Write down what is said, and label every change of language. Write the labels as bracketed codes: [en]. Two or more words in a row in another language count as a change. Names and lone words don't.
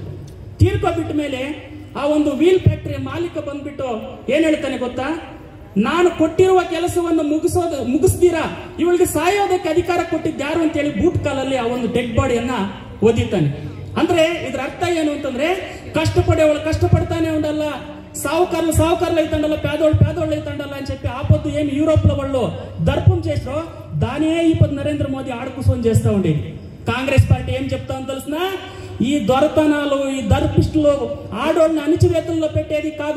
[kn] ತೀರ್ಕೊಬಿಟ್ಟ ಮೇಲೆ ಆ ಒಂದು ವೀಲ್ ಫ್ಯಾಕ್ಟರಿಯ ಮಾಲೀಕ ಬಂದ್ಬಿಟ್ಟು ಏನ್ ಹೇಳ್ತಾನೆ ಗೊತ್ತಾ, ನಾನು ಕೊಟ್ಟಿರುವ ಕೆಲಸವನ್ನು ಮುಗಿಸ್ತೀರಾ, ಇವಳಿಗೆ ಸಾಯೋದಕ್ಕೆ ಅಧಿಕಾರ ಕೊಟ್ಟಿದ್ದು ಯಾರು ಅಂತ ಹೇಳಿ ಬೂಟ್ ಕಾಲಲ್ಲಿ ಆ ಒಂದು [en] dead body [kn] ಒದಿತಾನೆ. ಅಂದ್ರೆ ಇದ್ರ ಅರ್ಥ ಏನು ಅಂತಂದ್ರೆ [te] కష్టపడేవాళ్ళు కష్టపడతానే ఉండాల, సావుకారులు అయితండాల, పేదోళ్ళు అయితండాల అని చెప్పి ఆపొద్దు ఏమి యూరోప్ లో వాళ్ళు దర్పం చేసారో దానే ఈ పొద్దు నరేంద్ర మోదీ ఆడకుసోని చేస్తా ఉండేది. కాంగ్రెస్ పార్టీ ఏం చెప్తామో తెలిసిన, ఈ దొరతనాలు ఈ దర్పిస్టులు ఆడోళ్ళని అణిచివేతల్లో పెట్టేది కాదు.